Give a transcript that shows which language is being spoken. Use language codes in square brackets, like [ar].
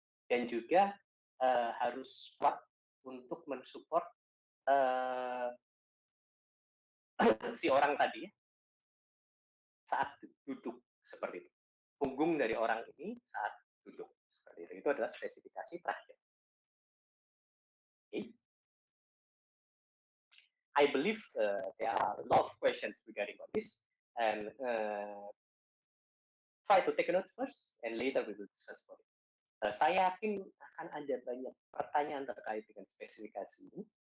[id] Dan juga harus kuat untuk mensupport si orang tadi saat duduk seperti itu. Punggung dari orang ini saat duduk seperti itu. Itu adalah spesifikasi terakhir. [en] Okay. I believe there are a lot of questions regarding on this, and try to take a note first, and later we will discuss about it. [id] Saya yakin akan ada banyak pertanyaan terkait dengan spesifikasi ini.